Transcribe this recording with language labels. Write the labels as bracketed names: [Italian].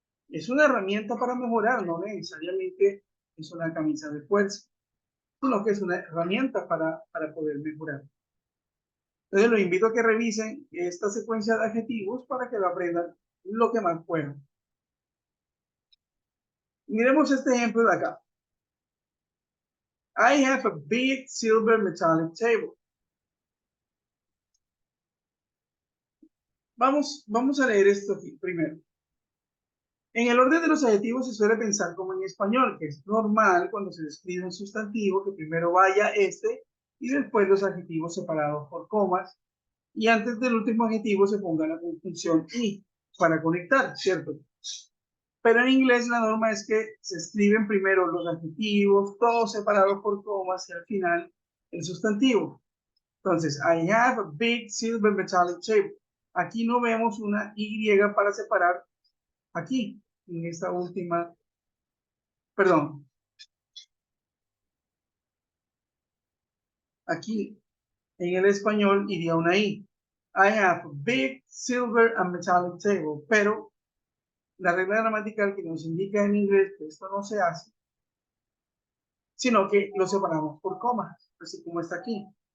[Spanish] Es una herramienta para mejorar, no necesariamente es una camisa de fuerza, sino que es una herramienta para poder mejorar. Entonces, los invito a que revisen esta secuencia de adjetivos para que lo aprendan lo que más puedan. Miremos este ejemplo de acá. [English] I have a big silver metallic table. [Spanish] Vamos a leer esto aquí primero. En el orden de los adjetivos se suele pensar como en español, que es normal cuando se describe un sustantivo que primero vaya este y después los adjetivos separados por comas y antes del último adjetivo se ponga la conjunción y para conectar, ¿cierto? Pero en inglés la norma es que se escriben primero los adjetivos, todos separados por comas y al final el sustantivo. Entonces, [English] I have a big silver metallic table. [Spanish] Aquí no vemos una Y para separar aquí, en esta última, perdón, aquí en el español iría una I. [English] I have a big silver and metallic table, [Spanish] pero la regla gramatical que nos indica en inglés que esto no se hace, sino que lo separamos por comas, así como está aquí.